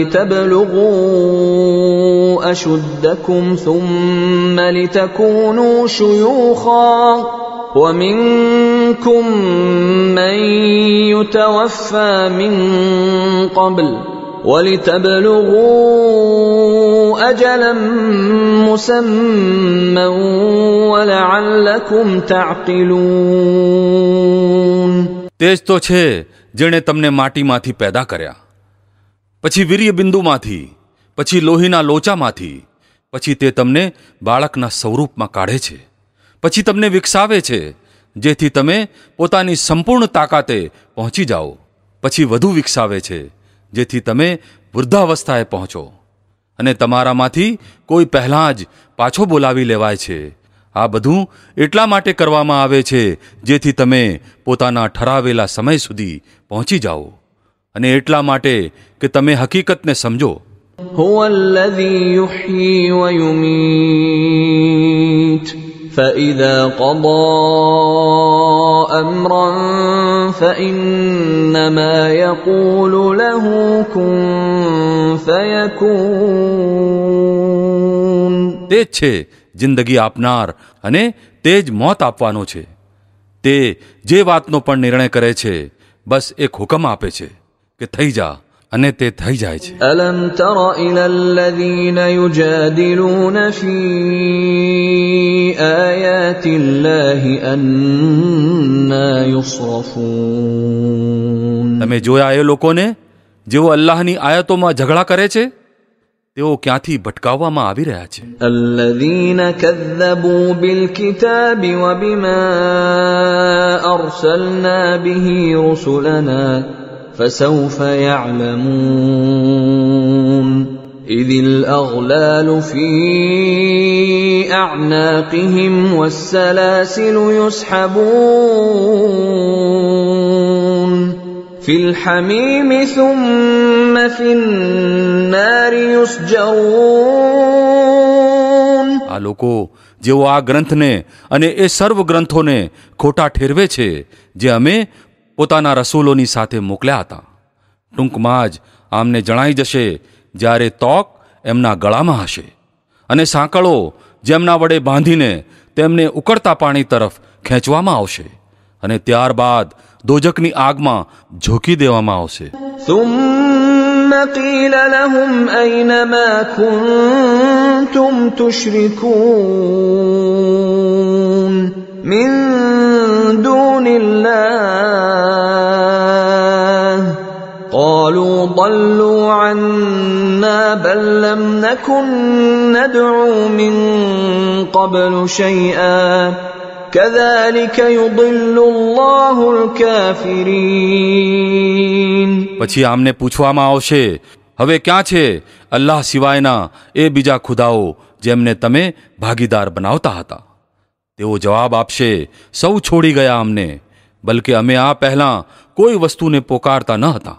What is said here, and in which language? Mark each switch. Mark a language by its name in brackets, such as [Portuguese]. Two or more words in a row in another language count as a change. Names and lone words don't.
[Arabic] لتبلغوا أشدكم ثم لتكونوا شيوخا ومنكم من يتوفى من قبل ولتبلغوا أجلا مسمى ولعلكم تعقلون. [Gujarati] તે જ તો છે જેણે તમને માટીમાંથી પેદા કર્યા, પછી વીર્ય બિંદુમાંથી, પછી લોહીના લોચામાંથી, પછી તે તમને બાળકના સ્વરૂપમાં કાઢે છે, પછી તમને વિકસાવે છે જેથી તમે પોતાની સંપૂર્ણ તાકાતે પહોંચી જાઓ, પછી વધુ વિકસાવે છે જેથી તમે વૃદ્ધાવસ્થાએ પહોંચો, અને તમારામાંથી કોઈ પહેલાં જ પાછો બોલાવી લેવાય છે. આ બધું એટલા માટે કરવામાં આવે છે જેથી તમે પોતાના ઠરાવેલા સમય સુધી પહોંચી જાઓ, અને એટલા માટે કે તમે હકીકતને સમજો. [Arabic] هو الذي يحيي ويميت فإذا قضى أمرا فإنما يقول له كن فيكون. [Gujarati] તે જ છે જિંદગી આપનાર અને તે જ મોત આપવાનો છે. તે જે વાતનો પણ નિર્ણય કરે છે બસ એક હુકમ આપે છે કે થઈ જા, અને તે થઈ જાય છે. [Arabic] ألم تر إلى الذين يجادلون في آيات الله أنى يصرفون. [Gujarati] તમે જોયા એ લોકોને જેઓ અલ્લાહની આયતોમાં ઝઘડા કરે છે, તેઓ ક્યાંથી ભટકાવવામાં આવી રહ્યા છે. [Arabic] الذين كذبوا بالكتاب وبما أرسلنا به رسلنا فسوف يعلمون إذ الأغلال في أعناقهم والسلاسل يسحبون في الحميم ثم في النار يسجرون. [Gujarati] આ લોકો જેઓ આ ગ્રંથને અને એ સર્વ ગ્રંથોને ખોટા ઠેરવે છે જે અમે પોતાના રસૂલોની સાથે મોકલ્યા હતા, ટૂંકમાં જ આમને જણાઈ જશે જ્યારે તોક એમના ગળામાં હશે, અને સાંકળો જેમના વડે બાંધીને તેમને ઉકળતા પાણી તરફ ખેંચવામાં આવશે, અને ત્યારબાદ દોજકની આગમાં ઝોકી દેવામાં આવશે. [Arabic] ثم قيل لهم أين ما كنتم تشركون من دون الله قالوا ضلوا عنا بل لم نكن ندعو من قبل شيئا كذلك يضل الله الكافرين. [Gujarati] પછી આમને પૂછવામાં આવશે, હવે ક્યાં છે અલ્લાહ સિવાયના એ બીજા ખુદાઓ જેમને તમે ભાગીદાર બનાવતા હતા? તેઓ જવાબ આપશે, સૌ છોડી ગયા અમને, બલકે અમે આ પહેલાં કોઈ વસ્તુને પોકારતા ન હતા.